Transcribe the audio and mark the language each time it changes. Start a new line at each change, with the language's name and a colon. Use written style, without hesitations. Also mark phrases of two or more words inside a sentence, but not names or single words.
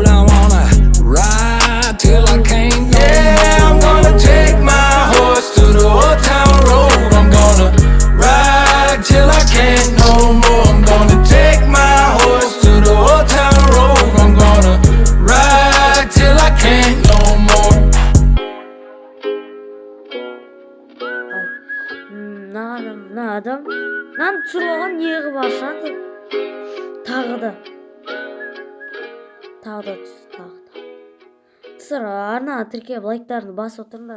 English: I wanna ride till I can't no more. I'm gonna take my horse to the old town road. I'm gonna ride till I can't no more. I'm gonna take my horse to the old town road. I'm gonna ride till I can't no more.
Kazakh: Мына адам, мынаны түсіріп алған неғып ашады. Тағы да түсті, Сыр, арна тіркеп лайктарын басып отырыңдар.